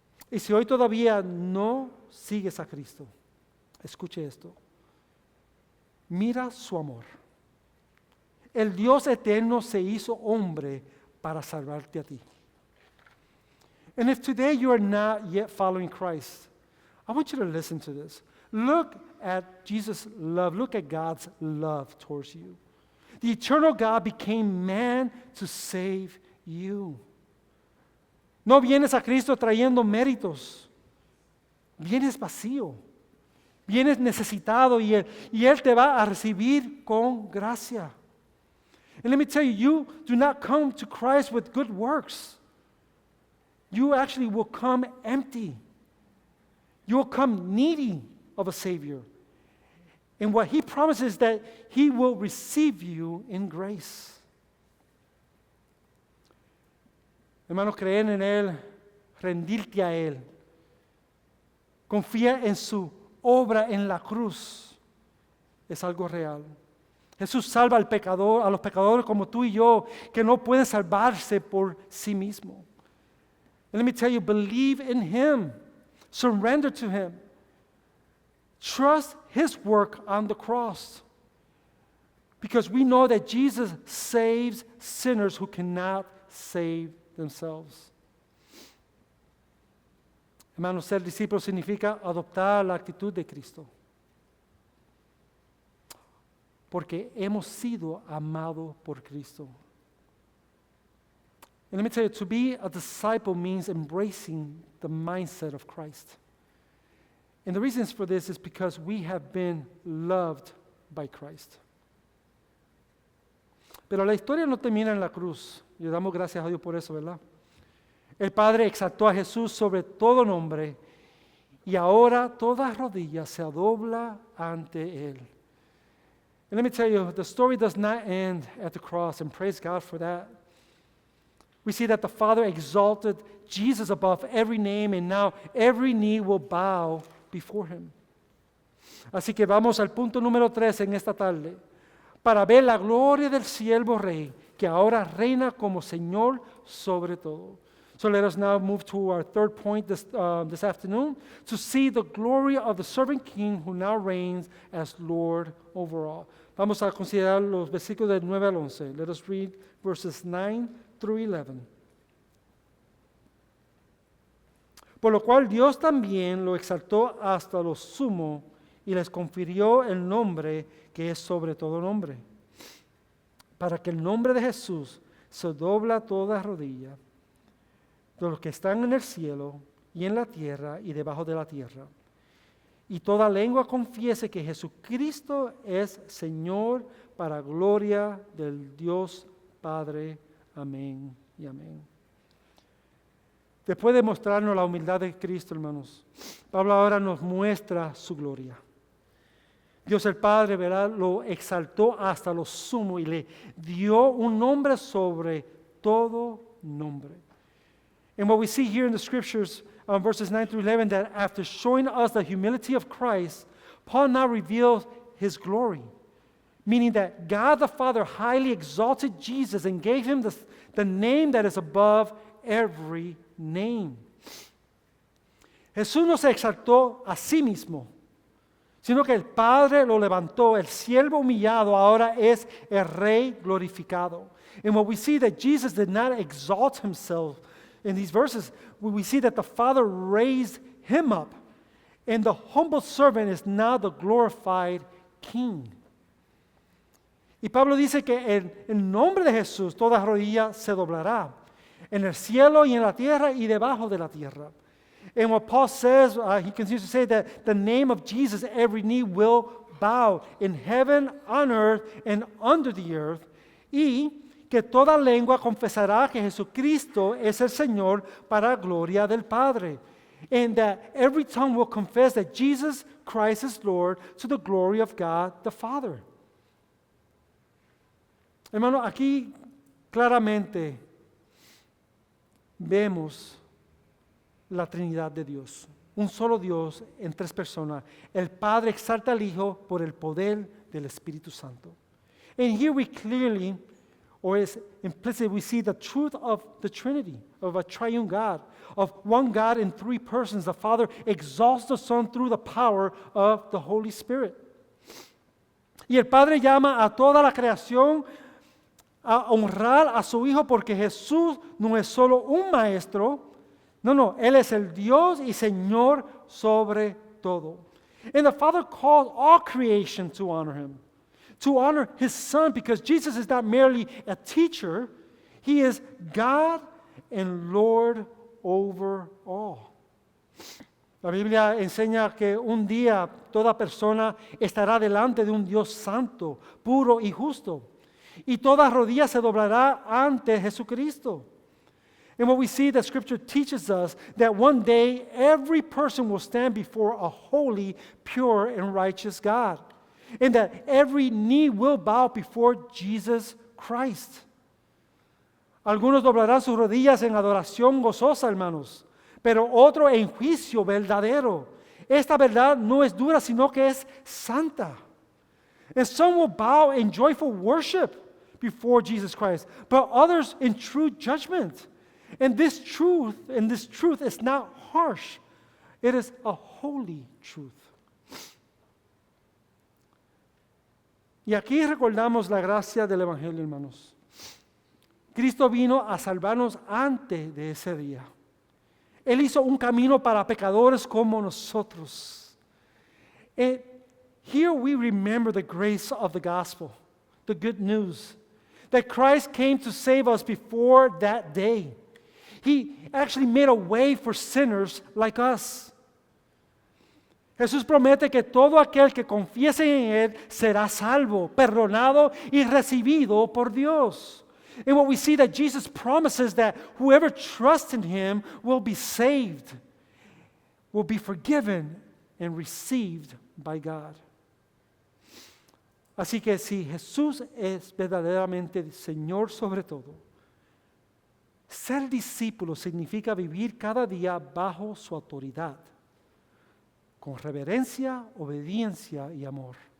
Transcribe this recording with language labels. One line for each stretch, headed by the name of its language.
Spanish: Y si hoy todavía no sigues a Cristo, escuche esto. Mira su amor. El Dios eterno se hizo hombre para salvarte a ti.
English: And if today you are not yet following Christ, I want you to listen to this. Look at Jesus' love. Look at God's love towards you. The eternal God became man to save you.
Spanish: No vienes a Cristo trayendo méritos. Vienes vacío. Vienes necesitado y Él te va a recibir con gracia.
English: And let me tell you, you do not come to Christ with good works. You actually will come empty. You will come needy of a Savior. And what He promises is that He will receive you in grace.
Spanish: Hermanos, creer en Él, rendirte a Él, confía en su obra en la cruz, es algo real. Jesús salva al pecador, a los pecadores como tú y yo, que no pueden salvarse por sí mismos.
English: And let me tell you, believe in Him. Surrender to Him. Trust His work on the cross. Because we know that Jesus saves sinners who cannot save themselves.
Spanish: Hermanos, ser discípulo significa adoptar la actitud de Cristo. Porque hemos sido amados por Cristo.
English: And let me tell you, to be a disciple means embracing the mindset of Christ. And the reasons for this is because we have been loved by Christ.
Spanish: Pero la historia no termina en la cruz. Y le damos gracias a Dios por eso, ¿verdad? El Padre exaltó a Jesús sobre todo nombre y ahora toda rodilla se dobla ante Él.
English: And let me tell you, the story does not end at the cross, and praise God for that. We see that the Father exalted Jesus above every name, and now every knee will bow before Him.
Spanish: Así que vamos al punto número 3 en esta tarde, para ver la gloria del siervo rey, que ahora reina como Señor sobre todo.
English: So let us now move to our third point this afternoon, to see the glory of the servant king who now reigns as Lord over all.
Spanish: Vamos a considerar los versículos del 9 al 11.
English: Let us read verses 9 through 11.
Spanish: Por lo cual Dios también lo exaltó hasta lo sumo y les confirió el nombre que es sobre todo nombre, para que el nombre de Jesús se dobla toda rodilla, de los que están en el cielo y en la tierra y debajo de la tierra, y toda lengua confiese que Jesucristo es Señor, para gloria del Dios Padre. Amén y amén. Después de mostrarnos la humildad de Cristo, hermanos, Pablo ahora nos muestra su gloria. Dios el Padre, ¿verdad?, lo exaltó hasta lo sumo y le dio un nombre sobre todo nombre.
English: And what we see here in the scriptures, verses 9 through 11, that after showing us the humility of Christ, Paul now reveals His glory. Meaning that God the Father highly exalted Jesus and gave Him the name that is above every name.
Spanish: Jesús no se exaltó a sí mismo, sino que el Padre lo levantó. El siervo humillado ahora es el Rey glorificado.
English: And what we see that Jesus did not exalt Himself in these verses, we see that the Father raised Him up, and the humble servant is now the glorified King.
Spanish: Y Pablo dice que en nombre de Jesús toda rodilla se doblará, en el cielo y en la tierra y debajo de la tierra.
English: And what Paul says, he continues to say that the name of Jesus, every knee will bow in heaven, on earth, and under the earth,
Spanish: y que toda lengua confesará que Jesucristo es el Señor para gloria del Padre.
English: And that every tongue will confess that Jesus Christ is Lord to the glory of God the Father.
Spanish: Hermano, aquí claramente vemos la Trinidad de Dios. Un solo Dios en tres personas. El Padre exalta al Hijo por el poder del Espíritu Santo.
English: And here we clearly, or as implicit, we see the truth of the Trinity, of a triune God, of one God in three persons. The Father exalts the Son through the power of the Holy Spirit.
Spanish: Y el Padre llama a toda la creación a honrar a su Hijo, porque Jesús no es solo un maestro, no, Él es el Dios y Señor sobre todo.
English: And the Father calls all creation to honor Him, to honor His Son, because Jesus is not merely a teacher, He is God and Lord over all.
Spanish: La Biblia enseña que un día toda persona estará delante de un Dios santo, puro y justo, y toda rodilla se doblará ante Jesucristo.
English: And what we see, that Scripture teaches us that one day every person will stand before a holy, pure, and righteous God. And that every knee will bow before Jesus Christ.
Spanish: Algunos doblarán sus rodillas en adoración gozosa, hermanos, pero otro en juicio verdadero. Esta verdad no es dura, sino que es santa.
English: And some will bow in joyful worship before Jesus Christ, but others in true judgment. And this truth is not harsh. It is a holy truth.
Spanish: Y aquí recordamos la gracia del Evangelio, hermanos. Cristo vino a salvarnos antes de ese día. Él hizo un camino para pecadores como nosotros.
English: And here we remember the grace of the gospel, the good news, that Christ came to save us before that day. He actually made a way for sinners like us.
Spanish: Jesús promete que todo aquel que confiese en Él será salvo, perdonado y recibido por Dios.
English: And what we see that Jesus promises that whoever trusts in Him will be saved, will be forgiven and received by God.
Spanish: Así que si Jesús es verdaderamente Señor sobre todo, ser discípulo significa vivir cada día bajo su autoridad, con reverencia, obediencia y amor.